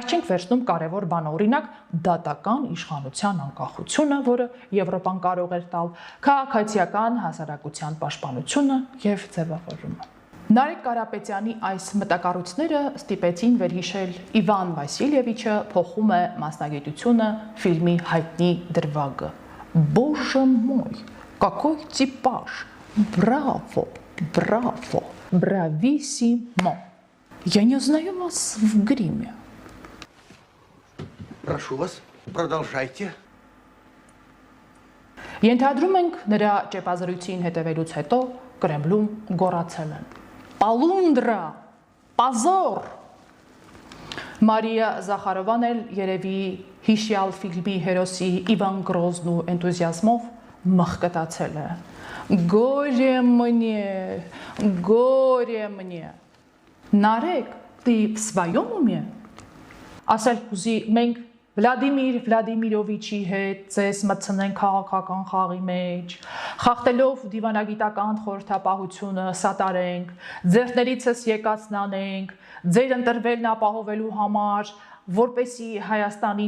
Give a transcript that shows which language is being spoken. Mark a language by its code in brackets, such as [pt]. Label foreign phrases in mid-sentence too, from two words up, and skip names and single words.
[hy] չենք վերցնում կարևոր բանը, օրինակ դատական իշխանության անկախությունը, որը Եվրոպան կարող էր տալ, քաղաքացիական հասարակության պաշտպանությունը եւ ձևավորումը։ Նարեկ Կարապետյանի այս մտակառույցները ստիպեցին վերհիշել Իվան Վասիլևիչը փոխում է մասնագիտությունը ֆիլմի հայտնի դրվագը։ [ru] Боже мой, какой типаж, браво, браво, брависсимо. Я не узнаю вас в гриме. Прошу вас, продолжайте. [hy] Ենթադրում ենք նրա ճեպազրույցին հետևելուց հետո Կրեմլում գոռացել են. [ru] Полундра, позор։ [hy] Մարիա Զախարովան էլ երևի հիշյալ ֆիլմի հերոսի Իվան Գրոզնու էնտուզիազմով մխկտացել է. [ru] Горе мне. Նարեկ, ты в своем уме? [hy] Ասել կուզի մենք Վլադիմիր Վլադիմիրովիչի հետ ձեզ մտցնենք քաղաքական խաղի մեջ, խախտելով դիվանագիտական խորհրդապահությունը սատարենք, ձեռքներիցս եկածն անենք, ձեր ընտրվելն ապահովելու համար, որպեսի Հայաստանին